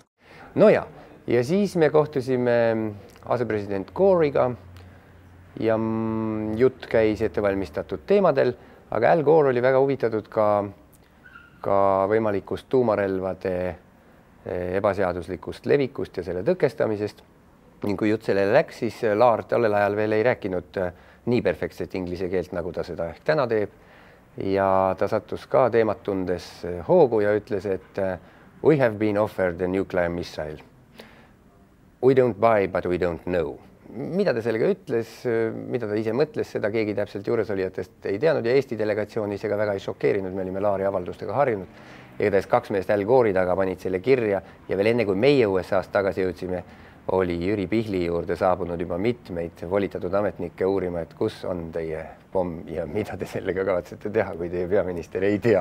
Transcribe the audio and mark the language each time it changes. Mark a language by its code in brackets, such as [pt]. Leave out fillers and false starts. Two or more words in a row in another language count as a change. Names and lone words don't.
[et] No ja siis me kohtusime asepresident Gore'iga ja jutt käis ettevalmistatud teemadel, aga Al Gore oli väga huvitatud ka võimalikust tuumarelvade ebaseaduslikust levikust ja selle tõkestamisest. Ning kui jutt sellele läks, siis Laar tollel ajal veel ei rääkinud nii perfektset inglise keelt, nagu ta seda ehk täna teeb. Ja ta sattus ka teemat tundes hoogu ja ütles, et [en] we have been offered a nuclear missile. We don't buy, but we don't know. [et] Mida ta sellega ütles, mida ta ise mõtles, seda keegi täpselt juuresolijatest ei teadnud ja Eesti delegatsioonis ega väga ei šokeerinud, me olime Laari avaldustega harjunud. Igatahes 2 meest Al Gore'i taga panid selle kirja ja veel enne kui meie USA-st tagasi jõudsime, oli Jüri Pihli juurde saabunud juba mitmeid volitatud ametnikke uurima, et kus on teie pomm ja mida te sellega kavatsete teha, kui teie peaminister ei tea.